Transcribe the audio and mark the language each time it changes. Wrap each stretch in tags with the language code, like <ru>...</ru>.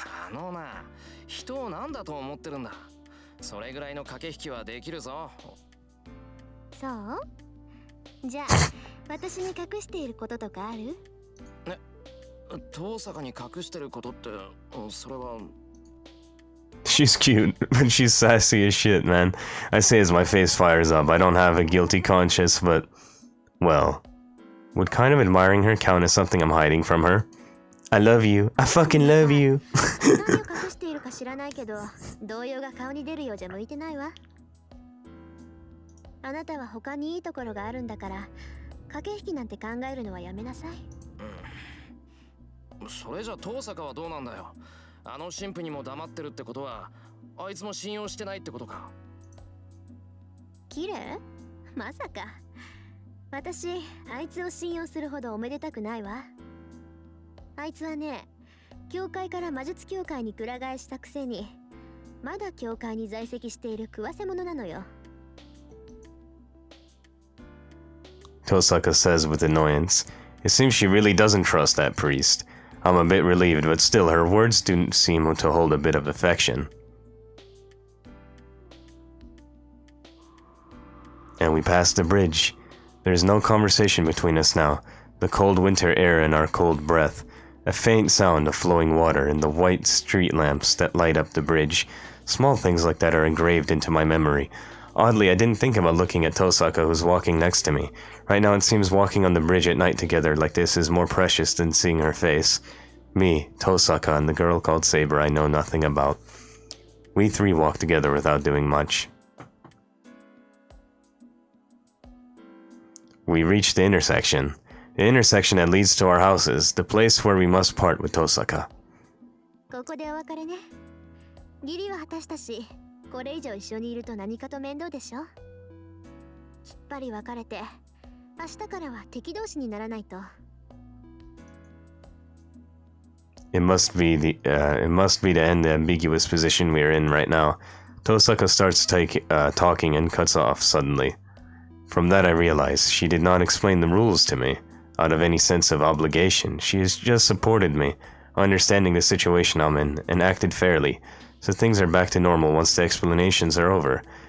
<ja>あのな、人を何だと思ってるんだ。それぐらいの駆け引きはできるぞ。そう？じゃあ私に隠していることとかある？遠坂に隠してることって、それは。</ja> <en>She's cute, but she's sassy as shit, man. I say as my face fires up, I don't have a guilty conscience, but... Well, would kind of admiring her count as something I'm hiding from her? I love you. I fucking love you.</en> <ja>何を隠しているか知らないけど、動揺が顔に出るようじゃ向いてないわ。あなたは他にいいところがあるんだから、駆け引きなんて考えるのはやめなさい。それじゃ遠坂はどうなんだよ。あの神父にも黙ってるってことは、あいつも信用してないってことか。キレ？まさか。私、あいつを信用するほどおめでたくないわ。あいつはね、教会から魔術協会にくら替えしたくせに、まだ教会に在籍している食わせ者なのよ。</ja> <en>Tosaka says with annoyance. It seems she really doesn't trust that priest. I'm a bit relieved, but still her words do seem to hold a bit of affection. And we pass the bridge. There is no conversation between us now. The cold winter air and our cold breath. A faint sound of flowing water and the white street lamps that light up the bridge Small things like that are engraved into my memory. Oddly, I didn't think about looking at Tosaka, who's walking next to me. Right now it seems walking on the bridge at night together like this is more precious than seeing her face. Me, Tosaka, and the girl called Saber I know nothing about. We three walk together without doing much. We reach the intersection. The intersection that leads to our houses, the place where we must part with Tosaka.</en> <ja>ここでお別れね。義理は果たしたし、これ以上一緒にいると何かと面倒でしょ。きっぱり別れて、明日からは敵同士にならないと。</ja> <en>It must be to end the ambiguous position we are in right now. Tosaka starts talking and cuts off suddenly. From that I realize she did not explain the rules to me, out of any sense of obligation. She has just supported me, understanding the situation I'm in, and acted fairly, so things are back to normal once the explanations are over.</en>